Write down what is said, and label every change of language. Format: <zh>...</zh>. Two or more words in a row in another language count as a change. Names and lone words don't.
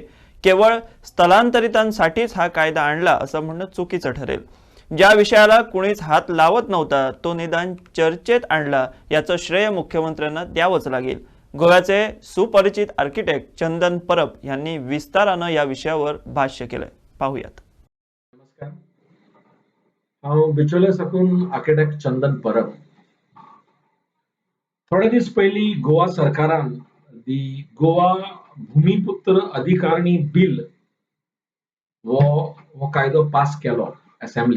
<mr>केवळ स्थलांतरितांसाठीच हा कायदा आणला असं म्हणणं चुकीचं ठरेल। ज्या विषयाला कुणीच हात लावत नव्हता तो निदान चर्चेत आणला याचं श्रेय मुख्यमंत्र्यांना द्यावंच लागेल। गोव्याचे सुपरिचित आर्किटेक्ट चंदन परब यांनी विस्तारानं या विषयावर भाष्य केलंय, पाहूयात।</mr> <kok>नमस्कार, हांव बिचोले साकून आर्किटेक्ट चंदन परब। थोडे दीस पयलीं गोवा सरकारान दी गोवा भूमिपुत्र अधिकारिणी बिल हो कायदो पास केलो असेंब्लीन।</kok>